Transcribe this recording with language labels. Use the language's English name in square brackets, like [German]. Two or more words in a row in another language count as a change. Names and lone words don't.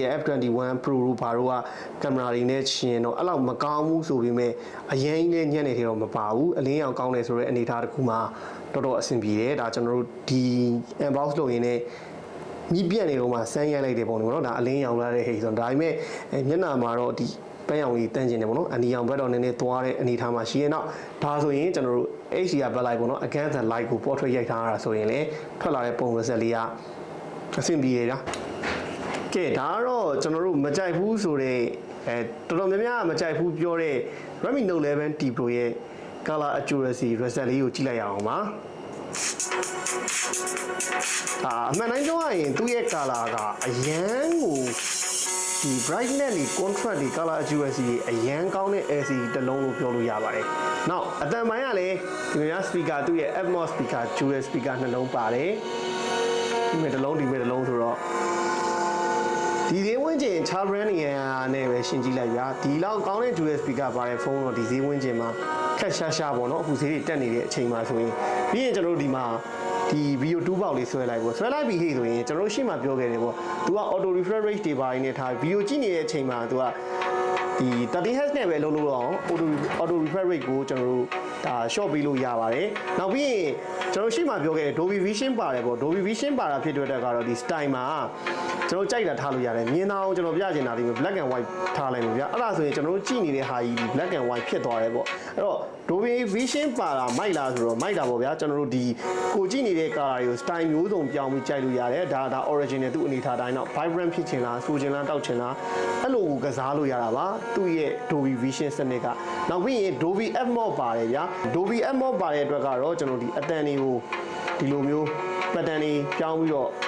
[Burmese] F21 Pro တို့ဘာတို့ကကင်မရာတွေနဲ့ရှင်တော့အဲ့လောက်မကောင်းဘူးဆိုပေမဲ့အရင်ကြီးနဲ့ညံ့နေတယ်တော့မပါဘူးအလင်းရောင်ကောင်းတယ်ဆိုတဲ့အနေထားတစ်ခုမှတော် တော်အဆင်ပြေတယ်ဒါကျွန်တော်တို့ဒီ unbox လုပ်ရင်းနဲ့မြည်ပြက်နေတော့မှစမ်းရိုက်လိုက်တယ်ပေါ့နော်ဒါအလင်းရောင်လာတဲ့ဟိဆိုတော့ဒါ ပေမဲ့မျက်နှာမှာတော့ဒီပန်းရောင်ကြီးတန်းကျင်တယ်ပေါ့နော်အနီရောင်ဘက်တော့နည်းနည်းသွားတဲ့အနေထားမှာရှိရဲ့နောက်ဒါဆိုရင်ကျွန်တော်တို့ [English] HDR backlight [Burmese] ပေါ့နော် [English] against the light [Burmese] ကို portrait ရိုက်ထားရတာဆိုရင်လည်းထွက်လာတဲ့ပုံစံလေးကအဆင်ပြေတယ်ဗျာကဲဒါကတော့ကျွန်တော်တို့မကြိုက်ဘူးဆိုတော့တော်တော်များများမကြိုက်ဘူးပြောတဲ့ Redmi Note 11T Pro ရဲ့ [English] color accuracy result [Burmese] လေးကိုကြည့်လိုက်ရအောင်ပါ အမှန်တိုင်းပြောရရင်သူ့ရဲ့ color ကအရန်ကိုဒီ brightness တွေ contrast တွေ [English] color accuracy [Burmese] တွေအရန် ကောင်းတဲ့ LCD တစ်လုံးလို့ပြောလို့ရပါတယ်။နောက်အသံပိုင်းကလည်းဒီများ speaker သူ့ရဲ့ [English] Atmos speaker dual speaker [Burmese] နှလုံးပါတယ်။ဒီမဲ့တစ်လုံးဆိုတော့ဒီဈေးဝန်းကျင် [English] char brand [Burmese] နဲ့ပဲရှင်းကြည့်လိုက်ဗျာဒီလောက်ကောင်းတဲ့ [English] dual speaker [Burmese] ပါတဲ့ဖုန်းတော့ဒီဈေးဝန်းကျင်မှာခက်ရှာပေါ့နော်အခုဈေးတွေတက်နေတဲ့အချိန်မှာဆိုရင်ပြီး ရင်ကျွန်တော်တို့ဒီမှာဒီ video 2 ပေါက်လေးဆွဲလိုက်ပေါ့ဆွဲလိုက်ပြီဟေ့ဆိုရင်ကျွန်တော်တို့ရှေ့မှာပြောခဲ့တယ်ပေါ့သူက [English] auto refresh rate [Burmese] တွေပါနေထား video ကြည့်နေတဲ့အချိန်မှာသူကဒီ 30Hz နဲ့ပဲလုံးလို့အောင် [English] auto refresh rate [Burmese] ကိုကျွန်တော်တို့ဒါ short ပေးလို့ရပါတယ်နောက်ပြီးရင်ကျွန်တော်ရှေ့မှာပြောခဲ့တဲ့ Dolby Vision ပါတယ်ပေါ့ Dolby Vision ပါတာဖြစ်တဲ့ အတွက်ကတော့ဒီ style မှာကျွန်တော်ကြိုက်တာထားလို့ရတယ်မြင်အောင်ကျွန်တော်ပြချင်တာဒီ [English] black and white [Burmese] ထားလိုက်ပြီဗျာအဲ့ဒါဆိုရင်ကျွန်တော်တို့ကြည့်နေတဲ့ဟာကြီးဒီ [English] black and white [Burmese] ဖြစ်သွားတယ်ပေါ့အဲ့တော့ Dolby Vision ပါတာမိုက်လားဆိုတော့မိုက်တာပေါ့ဗျာကျွန်တော်တို့ဒီ ကိုကြည့်နေတဲ့ color တွေကို style မျိုးစုံပြောင်းပြီးကြိုက်လို့ရတယ်ဒါ original သူ့အနေထားတိုင်းတော့ vibrant ဖြစ်ချင်လားဆိုချင်လားတောက်ချင်လားအဲ့လိုကိုကစားလို့ရတာပါသူ့ရဲ့ Dolby Vision စန စ်ကနောက်ပြီးရင် Dolby Atmos ပါတယ်ဗျာ Dolby Atmos ပါတဲ့အတွက်ကတော့ကျွန်တော်ဒီအတန်တွေကိုဒီလိုမျိုးpattern တွေပြောင်းပြီးတော့အ